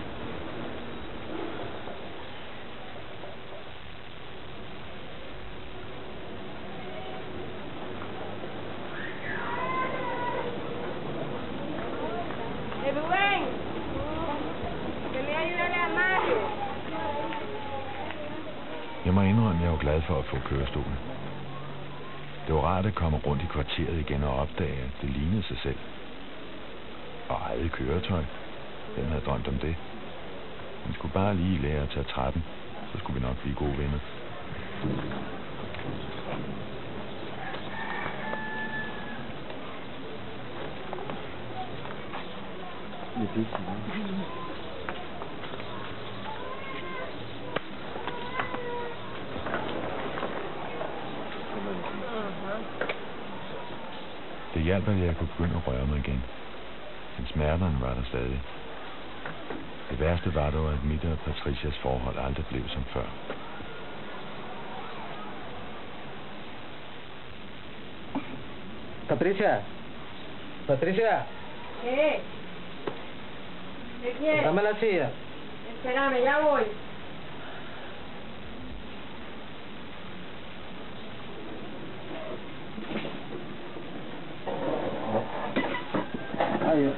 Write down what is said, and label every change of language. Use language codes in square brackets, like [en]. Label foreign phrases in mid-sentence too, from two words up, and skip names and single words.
[es] Rubén, que me ayude a Mario. [da] Jeg må indrømme, at jeg var glad for at få kørestolen. Det var rart at komme rundt i kvarteret igen og opdage, at det lignede sig selv. Og eget køretøj. Hvem havde drømt om det? Man skulle bare lige lære at tage trappen, så skulle vi nok blive gode venner. [es] Difícil, ¿no? [da] Det hjalp, at jeg kunne begynde at røre mig igen. Men smerterne var der stadig. Det værste var dog, at mit og Patricias forhold aldrig blev som før. [es] Patricia. Patricia, ¿Qué? ¿Qué quieres? dame la silla. Espérame, ya voy. Ahí,